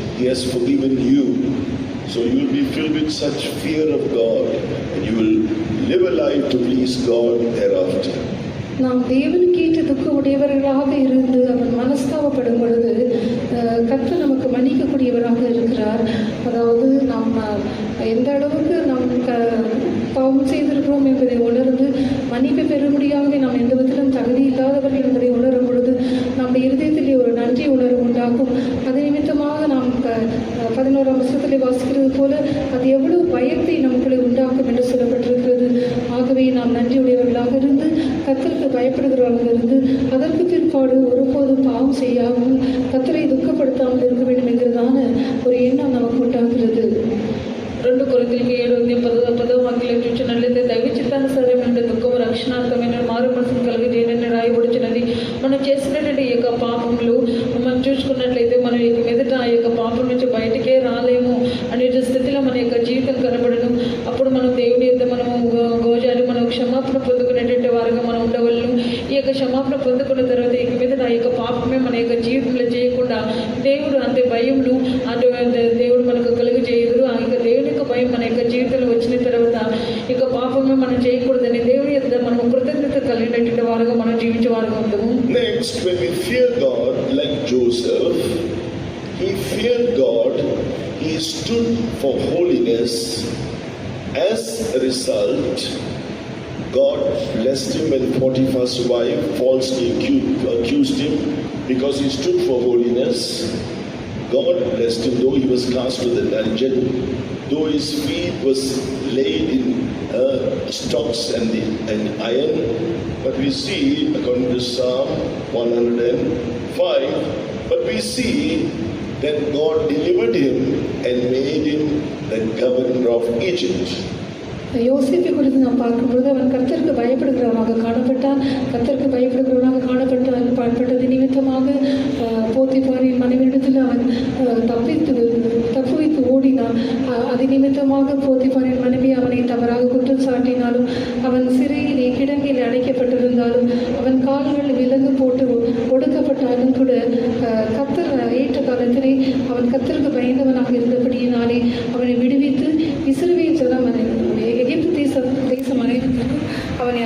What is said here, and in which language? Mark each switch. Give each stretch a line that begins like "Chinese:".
English: He has forgiven you. So you will be filled with such fear of God and you will live a life to please God thereafter.
Tamil: நாம் தேவனுக்கேற்ற துக்க உடையவர்களாக இருந்து அவர் மனஸ்தாபப்படும் பொழுது கர்த்தர் நமக்கு மன்னிக்கக்கூடியவராக இருக்கிறார். அதாவது நாம் எந்த அளவுக்கு நாம் பாவம் செய்திருக்கிறோம் என்பதை உணர்ந்து மன்னிப்பு பெறும்படியாகவே நாம் எந்த விதத்திலும் தகுதி இல்லாதவர்கள் என்பதை உணரும் பொழுது நம்முடைய இருதயத்திலே ஒரு நன்றி உணர்வு உண்டாகும். அது நிமித்தமாக நாம் 11ஆம் வசனத்திலே வாசிக்கிறது போல அது எவ்வளவு பயத்தை நமக்குள்ளே உண்டாக்கும் என்று சொல்லப்பட்டிருக்கிறது. ஆகவே நாம் நன்றியுடையவர்களாக இருந்து கர்த்தருக்கு பயப்படுகிறவர்கள் இருந்து அதற்கு பிற்பாடு ஒருபோதும் பாவம் செய்யாமல் கர்த்தரை துக்கப்படுத்தாமல் இருக்க வேண்டும் என்கிறதான ஒரு எண்ணம் நமக்கு உண்டாகிறது.
Telugu: 2 కొరింథీయులకు 7:10 వాక్యం చూచినట్లయితే దైవ చిత్తానుసారమైన దుఃఖము రక్షణార్థమైన మారు మనసును కలిగజేయనని రాయబడుచున్నది. మనం చేసినటువంటి ఈ యొక్క పాపములు మనం చూసుకున్నట్లయితే మనం ఇక మీదట ఆ యొక్క పాపం నుంచి బయటికే రాలేము అనే స్థితిలో మన యొక్క జీవితం కనబడను. అప్పుడు మనం దేవుని యొక్క మనము గోజారి మనం క్షమాపణ పొందుకునేటువంటి వారుగా మనం ఉండవలను. ఈ యొక్క క్షమాపణ పొందుకున్న తర్వాత ఇక మీదట ఆ యొక్క పాపమే మన యొక్క జీవితంలో చేయకుండా దేవుడు అంతే భయములు అటువంటి దేవుడు మనకు కలుగజేయదురు. ఆ యొక్క దేవుని యొక్క భయం మన యొక్క జీవితంలో వచ్చిన తర్వాత ఇక పాపమే మనం చేయకూడదని దేవుని యొక్క మనం కృతజ్ఞత కలిగినటువంటి వారుగా మనం జీవించే వారుగా ఉంటాము.
English: Next, when we fear God like Joseph, he feared God, he stood for holiness. As a result, God blessed him when Potiphar's wife falsely accused him because he stood for holiness. God blessed him, though he was cast to the dungeon, though his feet was laid in stocks and iron. But we see, according to Psalm 105, but we see that God delivered him and made him the governor of Egypt.
Tamil: யோசிப்பை குறித்து நாம் பார்க்கும்பொழுது அவன் கர்த்தருக்கு பயப்படுகிறவனாக காணப்பட்டான். கர்த்தருக்கு பயப்படுகிறவனாக காணப்பட்டது நிமித்தமாக போத்திபாரின் மனைவியிடத்தில் அவன் தப்பு வைத்து ஓடினான். அது நிமித்தமாக போத்திபாரின் மனைவி அவனை தவறாக குற்றம் சாட்டினாலும் அவன் சிறையிலே கிடங்கில் அடைக்கப்பட்டிருந்தாலும் அவன் கால்கள் விலங்கு போட்டு ஒடுக்கப்பட்டாலும் கூட கர்த்தர் ஏற்ற காலத்திலே அவன் கர்த்தருக்கு பயந்தவனாக இருந்தபடியினாலே அவனை விடுவித்து இஸ்ரவேல் ஜனம் எகிப்து தேசம் அனைத்துக்கும் அவனை